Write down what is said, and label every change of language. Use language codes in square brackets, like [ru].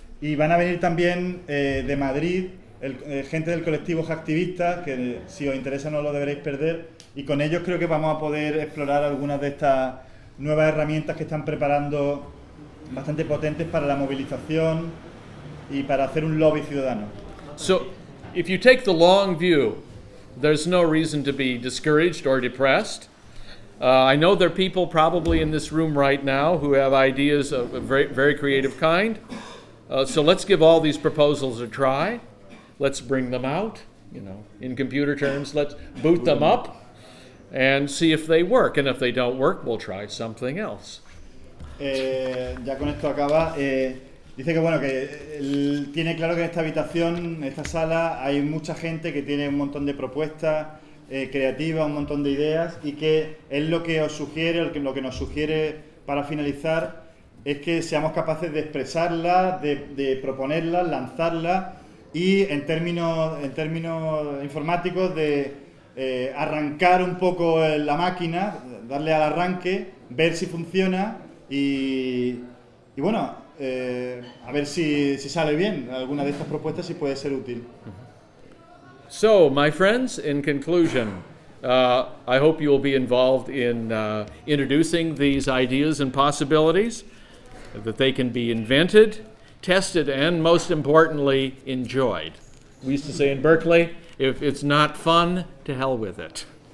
[es] Y van a venir también de Madrid gente del colectivo Hacktivista, que si os interesa no lo deberéis perder. Y con ellos creo que vamos a poder explorar algunas de estas nuevas herramientas que están preparando, bastante potentes para la movilización y para hacer un lobby ciudadano. [en] So, if you take the long view, there's no reason to be discouraged or depressed. I know there are people probably in this room right now who have ideas of a very, very creative kind. So let's give all these proposals a try. Let's bring them out, you know, in computer terms, let's boot them up and see if they work. And if they don't work, we'll try something else. [es] Ya con esto acaba. Dice que bueno, que tiene claro que en esta habitación, en esta sala, hay mucha gente que tiene un montón de propuestas creativas, un montón de ideas, y que es lo que os sugiere, lo que nos sugiere para finalizar, es que seamos capaces de expresarlas, de proponerlas, lanzarlas, y en términos informáticos, de arrancar un poco la máquina, darle al arranque, ver si funciona y bueno, a ver si sale bien alguna de estas propuestas, si puede ser útil. [en] So, my friends, in conclusion, I hope you will be involved in introducing these ideas and possibilities, that they can be invented, tested, and most importantly, enjoyed. We used to say in Berkeley, if it's not fun, to hell with it.